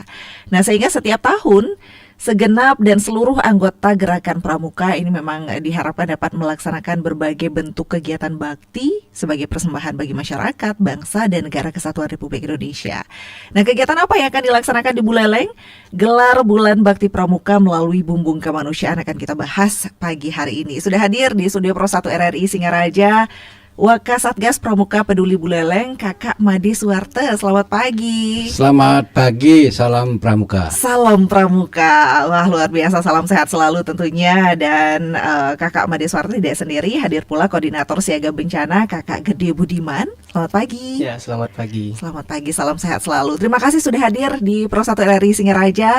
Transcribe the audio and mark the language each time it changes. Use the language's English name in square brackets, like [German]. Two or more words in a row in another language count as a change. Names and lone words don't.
[Indonesian] Nah, sehingga setiap tahun segenap dan seluruh anggota Gerakan Pramuka ini memang diharapkan dapat melaksanakan berbagai bentuk kegiatan bakti sebagai persembahan bagi masyarakat, bangsa, dan negara kesatuan Republik Indonesia. Nah, kegiatan apa yang akan dilaksanakan di Buleleng? Gelar Bulan Bakti Pramuka melalui Bumbung Kemanusiaan akan kita bahas pagi hari ini. Sudah hadir di Studio Pro 1 RRI Singaraja, Wakasatgas Pramuka Peduli Buleleng, Kakak Made Suharte. Selamat pagi. Selamat pagi, salam Pramuka. Salam Pramuka. Wah, luar biasa, salam sehat selalu tentunya. Dan Kakak Made Suharte tidak sendiri, hadir pula Koordinator Siaga Bencana Kakak Gede Budiman. Selamat pagi. Ya, selamat pagi. Selamat pagi, salam sehat selalu. Terima kasih sudah hadir di Pro 1 RRI Singaraja.